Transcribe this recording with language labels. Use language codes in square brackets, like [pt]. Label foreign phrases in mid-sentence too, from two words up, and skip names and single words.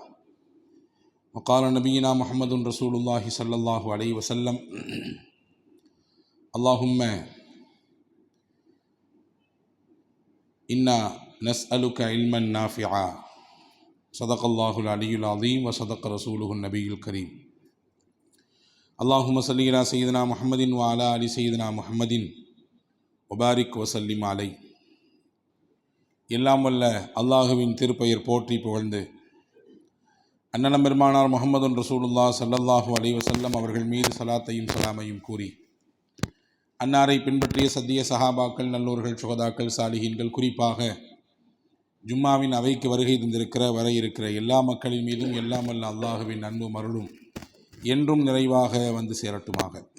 [ar] وقال نبينا محمد رسول الله صلى الله عليه وسلم: اللهم إنا نسألك علما نافعا. صدق الله العلي العظيم وصدق رسوله النبي الكريم. اللهم صل على سيدنا محمد وعلى آل سيدنا محمد وبارك وسلم عليه. [ta] எல்லாம் வல்ல அல்லாஹுவின் திருப்பெயர் போற்றி புகழ்ந்து அண்ணலம் பெருமானார் [ar] محمد رسول الله صلى الله عليه وسلم [ta] அவர்கள் மீது சலாத்தையும் சலாமையும் கூறி, அன்னாரை பின்பற்றிய சத்திய சஹாபாக்கள், நல்லோர்கள், சுகதாக்கள், சாலிஹீன்கள், குறிப்பாக ஜும்மாவின் அவைக்கு வருகை தந்திருக்கிற வர இருக்கிற எல்லா மக்களின் மீதும் எல்லாம் வல்ல அல்லாஹுவின் அன்பும் அருளும் என்றும் நிறைவாக வந்து சேரட்டுமாக.